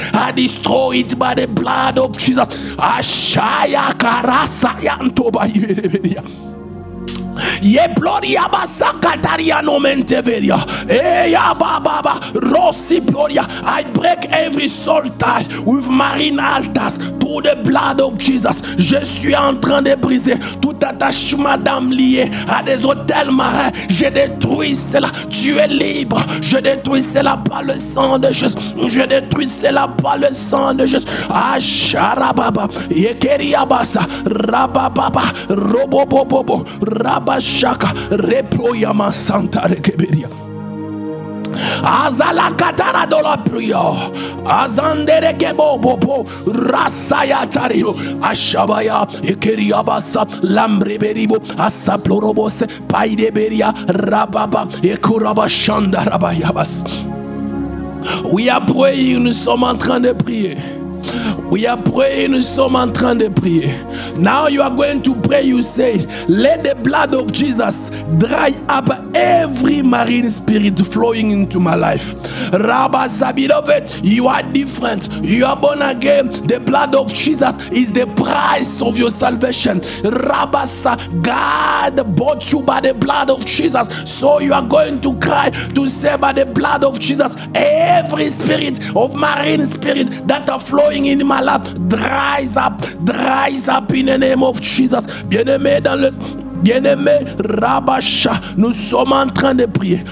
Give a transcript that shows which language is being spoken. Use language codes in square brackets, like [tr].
[en] I destroy it by the blood of Jesus. Ashaya Karasa Yantoba Iberia. Ye Gloria basa kataria no menteveria. Eya baba Rossi Gloria. I break every soul tie with marine altars through the blood of Jesus. [fr] Je suis en train de briser tout attachement d'âme lié à des hôtels marins. Je détruis cela. Tu es libre. Je détruis cela par le sang de Jésus. Je détruis cela par le sang de Jésus. Asharababa Yekeriabasa Rabababa Robobobobo Rabashaka Reproyama Santa Rekeberia. Azala katara de la prière. Azandere kebo bobo. Rasaya tario. Ashabaya. Ekeriabasa. Lambreberibo. Asaplorobose. Paideberia. Rababa. [en] Ekuraba shanda rabayabas. We are praying. [fr] Nous sommes en train de prier. [en] We are praying, [fr] nous sommes en train de prier. [en] Now you are going to pray, you say, let the blood of Jesus dry up every marine spirit flowing into my life. Rabba Sabidovit, you are different. You are born again. The blood of Jesus is the price of your salvation. Rabba God bought you by the blood of Jesus. So you are going to cry to say by the blood of Jesus, every spirit of marine spirit that are flowing in my life dries up in the name of Jesus. [fr] Bien-aimé dans le bien-aimé, Rabasha, nous sommes en train de prier.